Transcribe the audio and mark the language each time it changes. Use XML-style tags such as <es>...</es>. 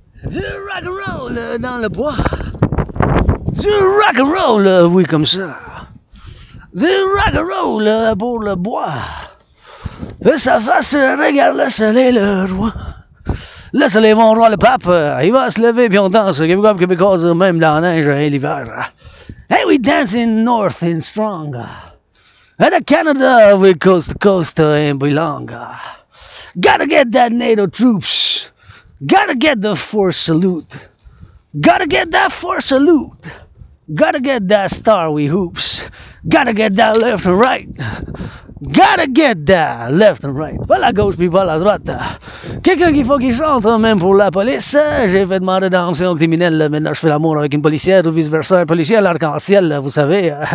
<fr>Du rock'n'roll dans le bois. Du rock'n'roll, oui, comme ça. Du rock'n'roll pour le bois. Que ça fasse regarder le soleil, le roi. Le soleil, mon roi, le pape, il va se lever puis on danse. Because même dans la neige et l'hiver.</fr> <en>Hey, we dancing north and strong. And the Canada, we coast to coast and belong. Gotta get that NATO troops. Gotta get the force salute. Gotta get that force salute. Gotta get that star we hoops. Gotta get that left and right. Gotta get that left and right.</en> <fr>Pas la gauche puis pas la droite. Quelqu'un qu'il faut qu'il chante, même pour la police. J'ai fait demander d'attention aux criminels. Maintenant je fais l'amour avec une policière ou vice versa. Un policier à l'arc-en-ciel, vous savez.</fr>